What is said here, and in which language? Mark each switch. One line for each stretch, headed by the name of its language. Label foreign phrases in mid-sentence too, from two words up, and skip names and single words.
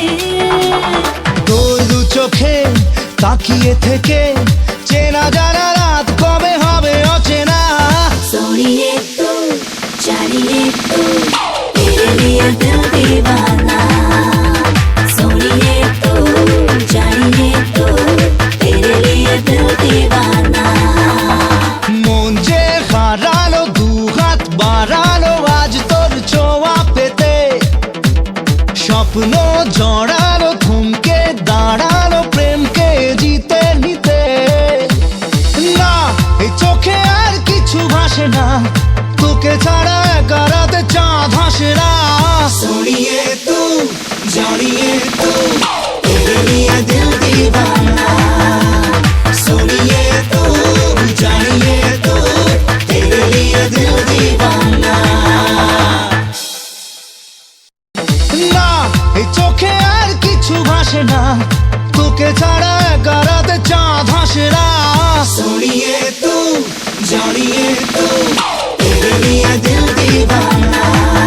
Bangla: তোর দু চোখে তাকিয়ে থেকে চেনা জানা রাত কবে হবে অচেনা।
Hindi: सुनिए तू जानिए तू तेरे लिए दिल दीवाना, सुनिए तू जानिए तू तेरे लिए दिल दीवाना।
Bangla: মন যে হারানো, দুহাত বাড়ানো আজ তোর ছোঁয়া পেতে, স্বপ্ন জড়ানো, থমকে দাঁড়ানো প্রেমকে জিতে নিতে। না, এই চোখে আর কিছু ভাসে না, তোকে ছাড়া একা রাতে চাঁদ হাসে না।
Hindi: सुनिए तू जानिए तू तेरे लिए दिल दीवाना, सुनिए तू जानिए तू तेरे लिए दिल दीवाना।
Bangla: না, এই চোখে আর কিছু ভাসে না, তোকে ছাড়া একা রাতে চাঁদ হাসে না।
Hindi: सुनिए तू जानिए तू तेरे लिए दिल दीवाना।